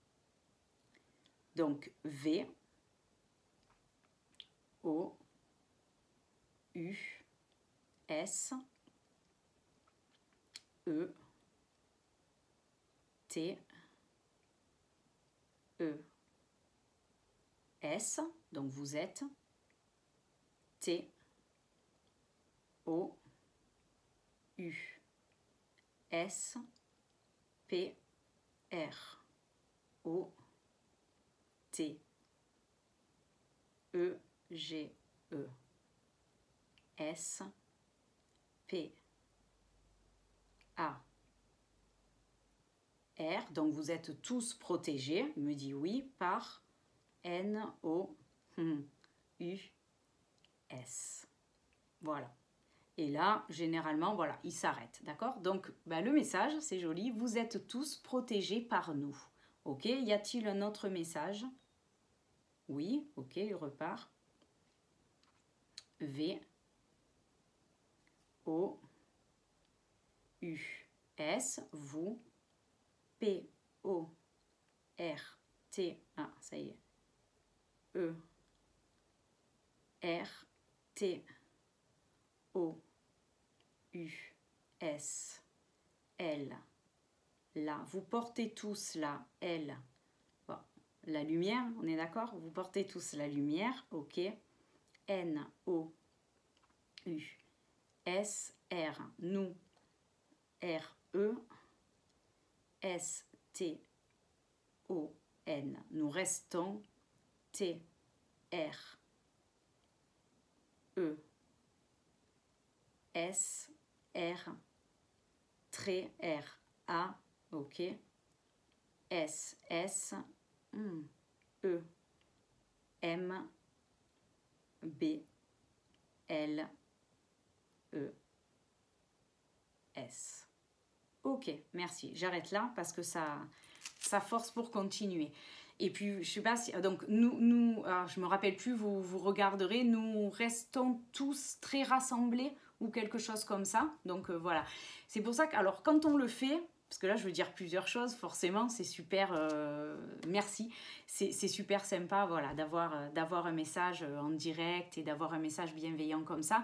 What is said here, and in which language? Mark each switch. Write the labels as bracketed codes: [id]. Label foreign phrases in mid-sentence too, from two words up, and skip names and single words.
[fr] Donc, V, O, U, S, E, T, E, S, donc vous êtes, T, O, U, S, P, R, O, T, E, G, E, S, P, Donc vous êtes tous protégés. Il me dit oui par N-O-U-S. Voilà. Et là, généralement, voilà, il s'arrête, d'accord? Donc, le message, c'est joli. Vous êtes tous protégés par nous. Ok, y a-t-il un autre message? Oui, ok, il repart. V-O-U-S, vous. P-O-R-T, ça y est. E-R-T-O-U-S-L. Là, vous portez tous la L. Bon, la lumière, on est d'accord? Vous portez tous la lumière, ok. N-O-U-S-R, nous, R-E, S-T-O-N, nous restons, T-R-E-S-R, trait R-A, ok, S-S-E-M-B-L-E-S. Ok, merci. J'arrête là parce que ça force pour continuer. Et puis, je sais pas si... Donc, alors, je me rappelle plus, vous regarderez, nous restons tous très rassemblés ou quelque chose comme ça. Donc, voilà. C'est pour ça que, alors, quand on le fait... Parce que là, je veux dire plusieurs choses, forcément, c'est super, merci, c'est super sympa, voilà, d'avoir un message en direct et d'avoir un message bienveillant comme ça.